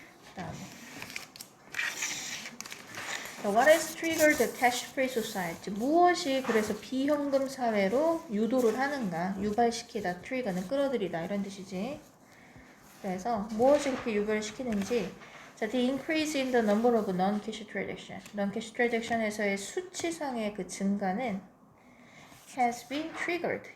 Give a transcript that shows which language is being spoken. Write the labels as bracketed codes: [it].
[en] 그다음에 What has triggered the cash-free society? [ko] 무엇이 그래서 비현금 사회로 유도를 하는가? 유발시키다, trigger는 끌어들이다 이런 뜻이지. 그래서 무엇이 그렇게 유발시키는지, 자, [en] the increase in the number of non-cash transaction. [ko] non-cash transaction에서의 수치상의 그 증가는 [en] has been triggered.